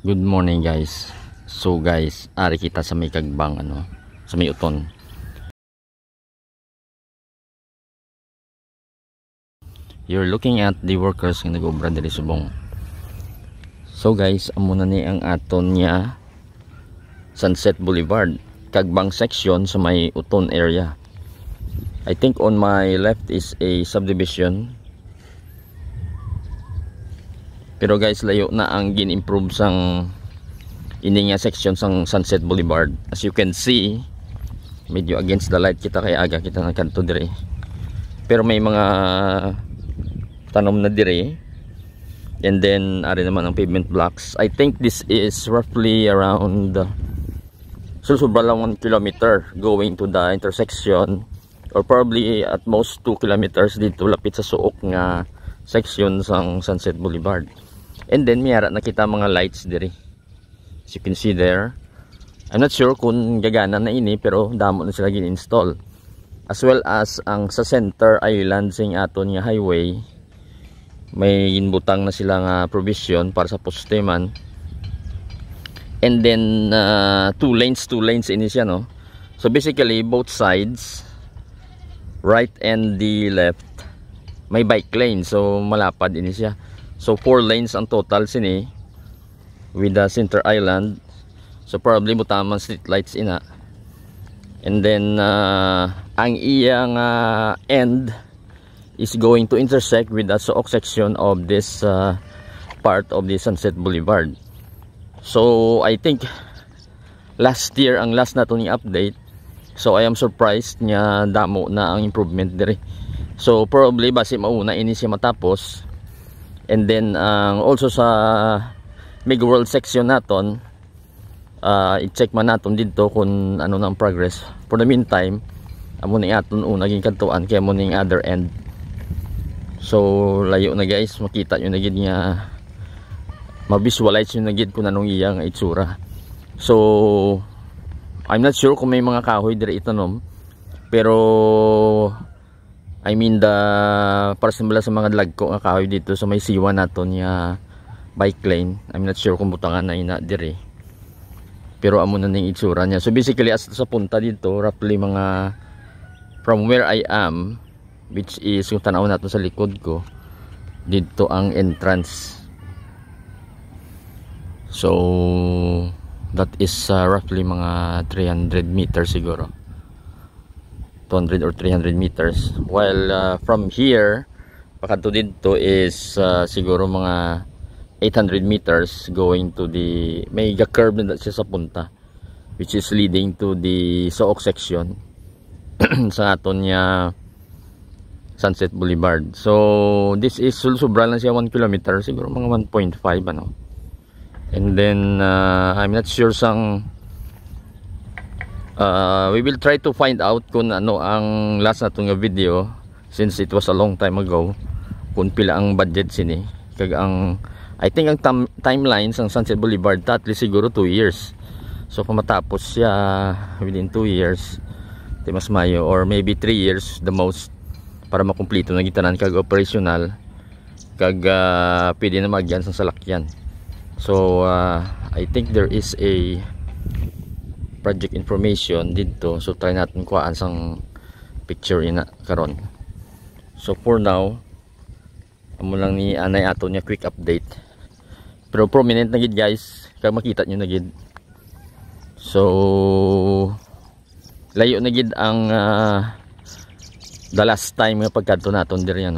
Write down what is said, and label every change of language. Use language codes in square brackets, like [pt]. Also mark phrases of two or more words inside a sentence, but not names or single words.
[en] morning guys. So guys, [hil] ari kita sa may kagbang sa may uton. [en] You're looking at the workers [hil] nga nag-obra diri subong. [en] So guys, [hil] amo na ni ang aton niya Sunset Boulevard, kagbang section sa may uton area. [en] I think on my left is a subdivision. [hil] Pero guys, layo na ang gin-improve sang ini nga section sang Sunset Boulevard. [en] As you can see, [hil] medyo [en] against the light [hil] kita kay aga kita ng kanto dire. Pero may mga tanom na dire. [en] And then [hil] ari naman ang [en] pavement blocks. I think this is roughly around [hil] sobra lang [en] 1 kilometer going to the intersection, or probably at most 2 kilometers [hil] dito lapit sa suok nga section sang [en] Sunset Boulevard. And then [hil] mayara nakita mga lights dire. [en] As you can see there. I'm not sure [hil] kung gagana na ini, pero damo na sila gin-install. [en] As well as [hil] ang sa center island sing aton nga highway, may ginbutang na sila nga provision para sa poste man. [en] And then two lanes [hil] ini siya, no. [en] So basically both sides, right and the left, may bike lane. So [hil] malapad ini siya. [en] So 4 lanes ang total sini with the center island. So probably mutaman street lights ina. And then [hil] ang iyang [en] end is going to intersect with the Sook section of this part of the Sunset Boulevard. So I think last year ang last [hil] na to ni [en] update. So I am surprised [hil] nga damo na ang [en] improvement dire. So probably [hil] base mauna ini siya matapos. [en] And then also [hil] sa Mega World section naton, i-check man naton dito kung ano na ang progress. [en] For the meantime, [hil] amo ni aton naging kantuan kaya mo ning [en] other end. [hil] So layo na guys, makita nyo na gid nga, ma-visualize nyo na gid kung anong iyang itsura. [en] So I'm not sure [hil] kung may mga kahoy dire itanom, pero [en] I mean [hil] para sa mga lagko nga kahoy dito sa may siwa naton nga bike lane. [en] I'm not sure [hil] kung butangan na ina dire, pero amo na ning itsura niya. [en] So basically as [tl] sa punta dito, roughly mga [en] from where I am, which is [tl] yung tanaw natin sa likod ko, dito ang entrance. [en] So that is roughly mga 300 meters siguro, 200 or 300 meters. While from here [hil] pakanto dito [en] is [hil] siguro mga [en] 800 meters going to the mega curve [hil] na siya sa punta, [en] which is leading to the Sook section [hil] sa aton niya [en] Sunset Boulevard. So this is [hil] sobra lang siya 1 kilometer, siguro mga 1.5 ano. [en] And then I'm not sure sang we will try to find out [hil] kung ano ang last na itong video, [en] since it was a long time ago, [hil] kung pila ang budget sini. Kag ang [en] I think [hil] ang timeline sang Sunset Boulevard at least siguro 2 years. So kung matapos siya [en] within 2 years, [hil] mas mayo, [en] or maybe 3 years the most, [hil] para makumpleto na gitanan kag operational, kag pwede na magyan sang salakyan. [en] So I think there is a project information dito, so [hil] try natin kuhaan sang picture ina karon. [en] So for now, [hil] amo lang ni anay ato niya [en] quick update, [hil] pero prominent na gid guys, kag makita nyo na gid. So layo na gid ang [en] the last time [hil] nga pagkadto naton diri, no.